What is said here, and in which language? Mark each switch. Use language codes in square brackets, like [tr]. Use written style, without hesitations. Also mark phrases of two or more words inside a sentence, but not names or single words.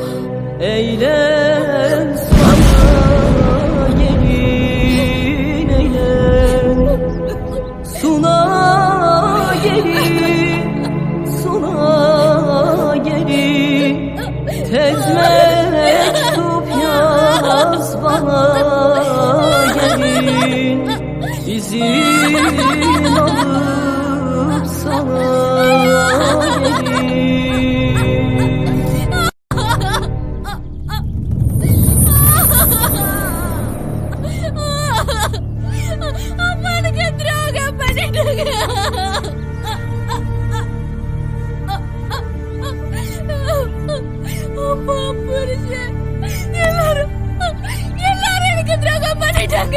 [tr] Eylem sana gelin eyle, suna gelin, suna gelin, tez mektup yaz bana gelin, izin alıp sana gelin. [ta] அம்மானுக்கு துரோகம் பண்ணிட்டாங்க. அம்மா புருஷன் எல்லாரும் எனக்கு துரோகம் பண்ணிட்டாங்க.